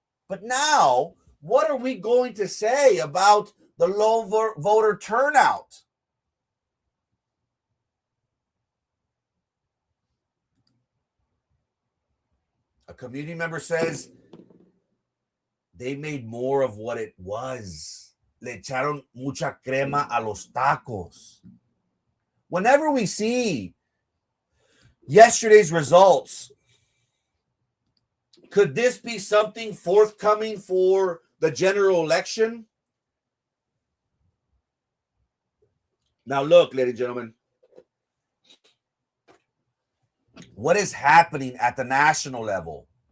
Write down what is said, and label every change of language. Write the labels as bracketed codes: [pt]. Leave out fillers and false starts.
[en] But now, what are we going to say about the low voter turnout? A community member says they made more of what it was. [es] Le echaron mucha crema a los tacos. [en] Whenever we see yesterday's results, could this be something forthcoming for the general election? Now look, ladies and gentlemen, what is happening at the national level?